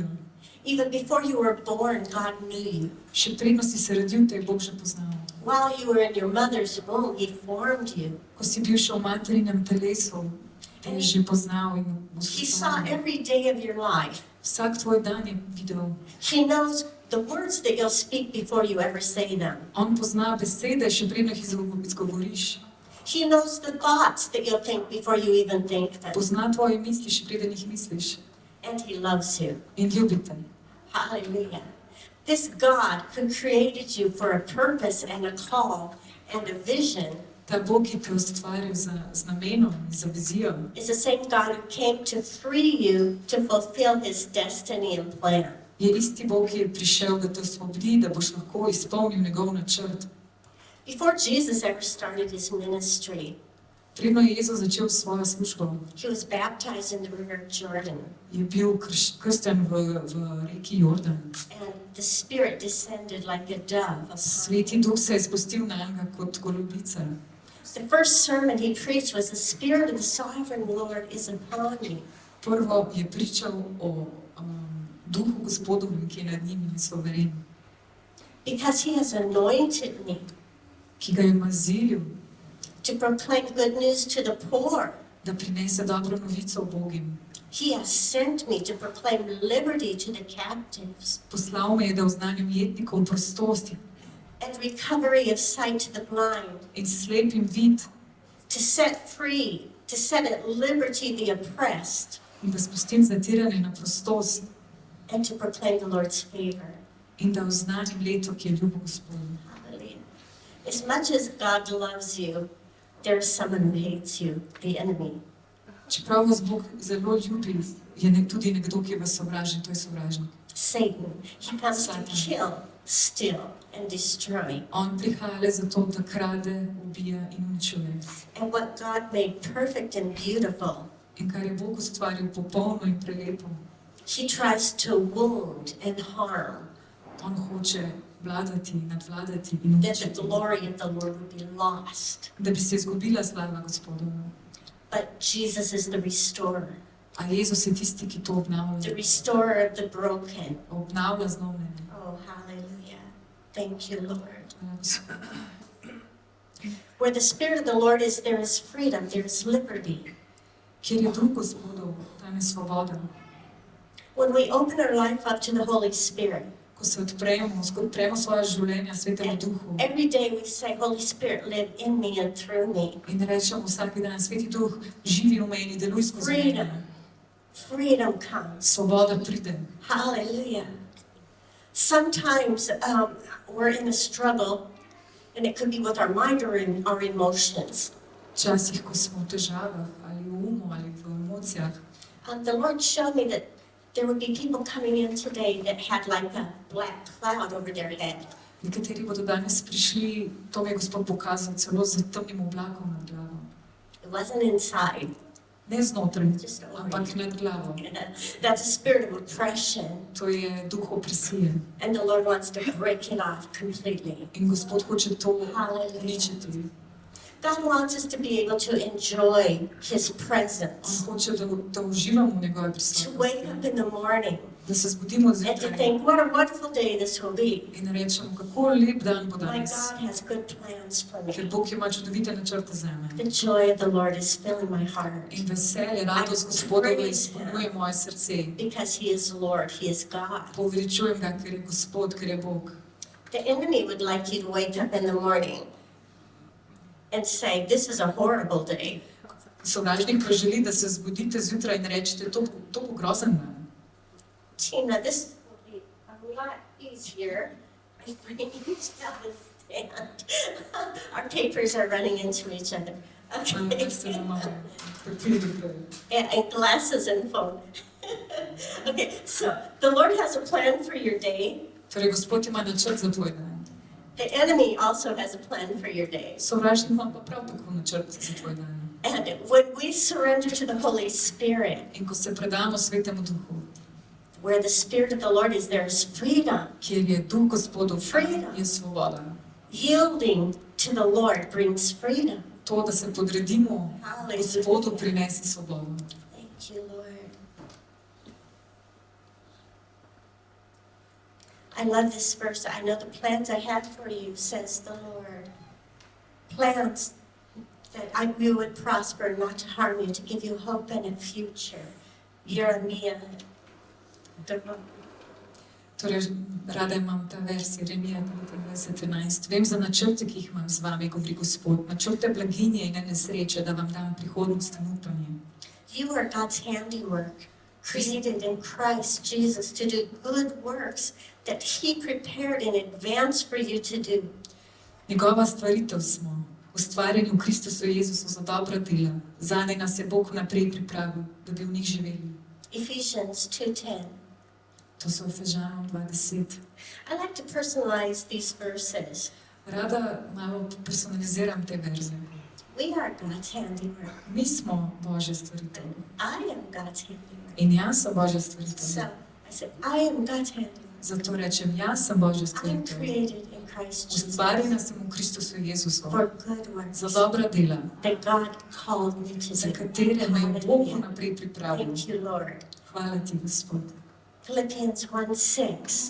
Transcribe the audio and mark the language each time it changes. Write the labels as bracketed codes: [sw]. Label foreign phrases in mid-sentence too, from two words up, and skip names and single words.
[en] Even before you were born, God knew you. [sl] Še predno si se rodil, te je Bog že poznal. [en] While you were in your mother's womb, He formed you. [sl] Ko si bil še v materinem telesu, te je že poznal in [en] He saw [sl] usposobil. [en] every day of your life. [sl] Vsak tvoj dan je videl. [en] He knows the words that you'll speak before you ever say them. [sl] On pozna besede, še predno jih izgovoriš. [en] He knows the thoughts that you'll think before you even think them. [sl] Pozna tvoje misli, še preden jih misliš. [en] And He loves you. [sl] In ljubi te. [en] Hallelujah. This God who created you for a purpose and a call and a vision [sl] Ta Bog, ki te je ustvaril z namenom in za vizijo, [en] is the same God who came to free you to fulfill His destiny and plan. [sl] je isti Bog, ki je prišel, da te osvobodi, da boš lahko izpolnil njegov načrt. [en] Before Jesus ever started His ministry, [sl] Predno je Jezus začel svojo službo, [en] He was baptized in the river Jordan, [sl] je bil kršten v reki Jordan. [en] and the Spirit descended like a dove upon Him. [sl] Sveti Duh se je spustil na njega kot golubica. [en] The first sermon He preached was, "The Spirit of the Sovereign Lord is upon me." [sl] Prvo je pričal o Duhu Gospodovem, ki je nad njim in je soveren, [en] Because He has anointed me [sl] ki ga je mazilil, [en] to proclaim good news to the poor. [sl] da prinese dobro novico Bogim. [en] He has sent me to proclaim liberty to the captives [sl] Poslal me je, da oznanjam jetnikov prostosti [en] and recovery of sight to the blind, [sl] in slepim vid [en] to set free, to set at liberty the oppressed, [sl] in da spustim zatiranje na prostost [en] and to proclaim the Lord's favor. [sl] in da oznanjam leto, ki je ljubo Gospodu. [en] Hallelujah. As much as God loves you, there's someone who hates you, the enemy. [sl] Čeprav vas Bog zelo ljubi, je tudi nekdo, ki vas sovraži, to je sovražnik. [en] Satan. He comes to [sl] Satan. [en] kill, steal, and destroy. [sl] On prihaja le zato, da krade, ubija in uničuje. [en] And what God made perfect and beautiful, [sl] In kar je Bog ustvaril popolno in prelepo, [en] He tries to wound and harm, [sl] on hoče vladati, nadvladati in [en] that the [sl] uničiti, [en] glory of the Lord would be lost. [sl] da bi se izgubila slava Gospodova. [en] But Jesus is the restorer, [sl] A Jezus je tisti, ki to [en] the [sl] obnavlja. [en] restorer of the broken. [sl] Obnavlja zlomljene. [en] Oh, hallelujah. Thank you, Lord. [sl] Hvala, Gospod. [en] Where the Spirit of the Lord is, there is freedom, there is liberty. [sl] Kjer je Duh Gospodov, tam je svoboda. [en] When we open our life up to the Holy Spirit, [sl] Ko se odpremo svoje življenja Svetemu [en] and [sl] Duhu [en] every day we say, Holy Spirit, live in me and through me. [sl] in rečemo vsak dan, Sveti Duh, živi v meni, deluj skozi [en] Freedom. [sl] mene. [en] Freedom comes. [sl] Svoboda pride. [en] Hallelujah. Sometimes we're in a struggle, and it could be with our mind or in our emotions. [sl] Včasih, ko smo v težavah, ali v umu, ali v emocijah, [en] The Lord showed me that there would be people coming in today that had like a black cloud over their head. [sl] nekateri bodo danes prišli, to mi je Gospod pokazal, celo z temnim oblakom nad glavo. [en] It wasn't inside. [sl] Ne znotraj, [en] Just over [sl] ampak [en] you. [sl] nad glavo. [en] That's a spirit of oppression, [sl] To je duh opresije. [en] and the Lord wants to break it off completely. [sl] In Gospod hoče to [en] Hallelujah. [sl] uničiti. [en] God wants us to be able to enjoy His [sl] On [en] presence, [sl] hoče, da uživamo v njegove [en] to wake up [sl] prisotnosti. [en] in the morning [sl] Da se zbudimo [en] and to [sl] zjutraj [en] think, what a wonderful day this will be. [sl] in rečemo, kako lep dan bo [en] My [sl] danes. [en] God has good plans for [sl] Ker [en] me. [sl] Bog ima čudovite načrte za me. [en] The joy of the Lord is filling my heart [sl] In veselje, radost Gospodova izpolnjuje moje srce. [en] because He is Lord, He is God. [sl] Poveličujem ga, ker je Gospod, ker je Bog. [en] The enemy would like you to wake up in the morning and say, this is a horrible day. [sl] Sovražnik pa želi, da se zbudite zjutraj in rečete, to bo grozen dan. [en] Tina, this will be a lot easier if we understand. Our papers are running into each other. Okay. [sl] Da se imamo papirje. [en] And glasses and phone. Okay, so the Lord has a plan for your day. [sl] Torej, Gospod ima načrt za tvoj dan. [en] The enemy also has a plan for your day. [sl] Sovražnik ima pa prav tako načrt za tvoj dan. [en] And when we surrender to the Holy Spirit, [sl] In ko se predamo Svetemu Duhu, [en] where the Spirit of the Lord is, there is freedom. [sl] kjer je Duh Gospodov, [en] Freedom. [sl] je svoboda. [en] Yielding to the Lord brings freedom. [sl] To, da se podredimo Gospodu, [en] Hallelujah. [sl] prinese svobodo. [en] Thank you, Lord. I love this verse. I know the plans I have for you, says the Lord. Plans that you would prosper, not to harm you, to give you hope and a future. Jeremiah. [sl] Torej, rada imam ta vers, Jeremija 29:11. Vem za načrte, ki jih imam z vami, govori Gospod, načrte blaginje in ne nesreče, da vam dam prihodnost in upanje. [en] You are God's handiwork, created in Christ Jesus to do good works that He prepared in advance for you to do. [sl] Njegova stvaritev smo, ustvarjeni v Kristusu Jezusu za dobra dela. Zanje nas je Bog vnaprej pripravil, da bi v njih živeli. [en] Ephesians 2:10. [sl] To so Efežanom 2:10. [en] I like to personalize these verses. [sl] Rada malo personaliziram te verze. [en] We are God's handiwork. [sl] Mi smo Božja stvaritev. [en] I am God's handiwork. [sl] In jaz sem Božja [en] So [sl] stvaritev. [en] I said, I am God's handiwork. [sl] Zato rečem, jaz sem Božja [en] I am [sl] stvaritev. [en] created in Christ Jesus [sl] Ustvarjena sem v Kristusu Jezusu [en] for good works [sl] za dobra dela, [en] that God called me to [sl] za [en] do. [sl] katere me je Bog [en] Hallelujah. [sl] vnaprej pripravil. [en] Thank you, Lord. [sl] Hvala ti, Gospod. [en] Philippians 1:6.